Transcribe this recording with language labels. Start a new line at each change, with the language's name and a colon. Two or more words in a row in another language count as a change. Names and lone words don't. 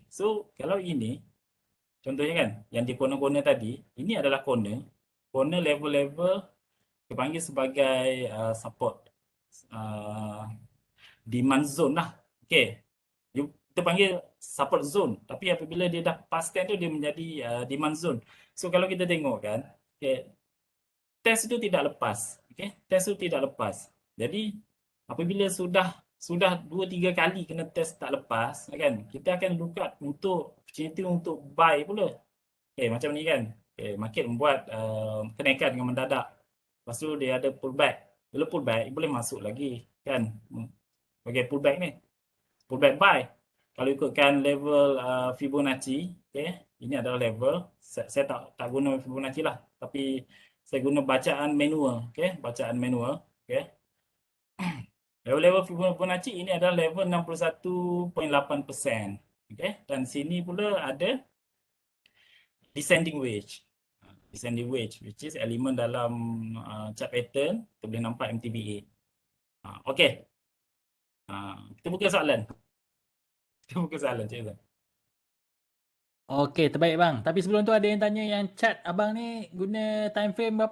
Malay: So, kalau ini, contohnya kan, yang di corner-corner tadi, ini adalah corner. Corner level-level dipanggil sebagai support.
English: Demand zone
Malay: lah. Okay. Kita panggil
English: support zone.
Malay: Tapi apabila dia dah
English: pass stand
Malay: tu, dia menjadi
English: demand zone.
Malay: So, kalau kita tengok kan, okay, test itu tidak lepas. Okay. Test itu tidak lepas. Jadi, apabila sudah 2-3 kali kena test tak lepas, kan, kita akan
English: look up
Malay: untuk opportunity untuk buy pula. Okay, macam ni kan. Okay, market membuat kenaikan dengan mendadak. Lepas tu dia ada pullback. Bila pullback, boleh masuk lagi kan. Okay, pullback ni.
English: Pullback buy.
Malay: Kalau ikutkan level Fibonacci, okay, ini adalah level. Saya tak guna Fibonacci lah. Tapi saya guna bacaan manual. Okay, bacaan manual. Okay. Level-level Fibonacci ini adalah level 61.8%. Okay. Dan sini pula ada
English: descending wedge. Descending wedge, which is
Malay: elemen dalam
English: chart pattern.
Malay: Kita boleh nampak MTBA. Okay. Kita buka soalan. Kita buka soalan, Cik Zan. Okey, terbaik bang. Tapi sebelum tu ada yang tanya yang chat abang ni guna
English: time frame
Malay: berapa?